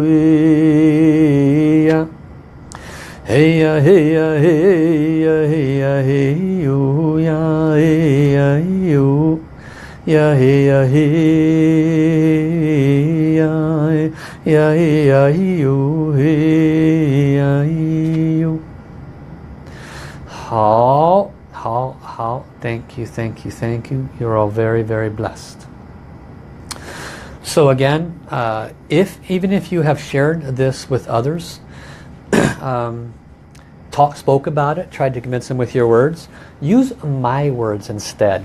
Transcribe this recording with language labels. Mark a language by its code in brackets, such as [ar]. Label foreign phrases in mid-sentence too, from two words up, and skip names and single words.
[en] Hey ya hey ya hey ya hey ya hey yo. Ya hey ya yo. Ya hey ya hey ya hey ya yo. Hey ya yo. [zh] 好，好，好 [en] Thank you, thank you, thank you. You're all very, very blessed. So again, even if you have shared this with others, spoke about it, tried to convince them with your words, use my words instead.